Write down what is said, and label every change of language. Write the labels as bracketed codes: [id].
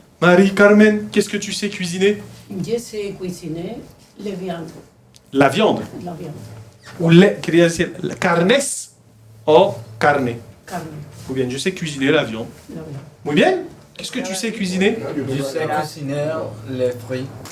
[fr] Marie-Carmen, qu'est-ce que tu sais cuisiner? Je sais cuisiner les viandes, La viande. la viande, [es] Ou quería decir carnes o carne. carne, Muy bien, [fr] je sais cuisiner la viande. la viande. [es] Muy bien. [fr] Qu'est-ce que tu sais cuisiner? Je sais cuisiner les fruits